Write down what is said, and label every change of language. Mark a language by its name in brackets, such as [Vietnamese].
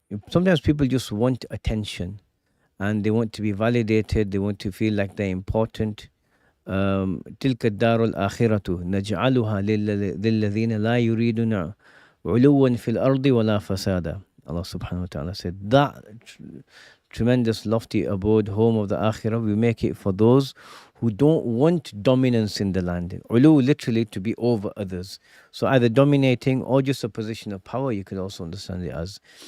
[English] Sometimes people just want attention, and they want to be validated. They want to feel like they're important. [Arabic] تلك الدار الآخرة نجعلها للذين لا يريدون علوا في الأرض ولا فسادا. [English] Allah subhanahu wa ta'ala said, that tremendous lofty abode, home of the Akhirah, we make it for those who don't want dominance in the land. Ulu, literally to be over others. So either dominating or just a position of power, you could also understand it as.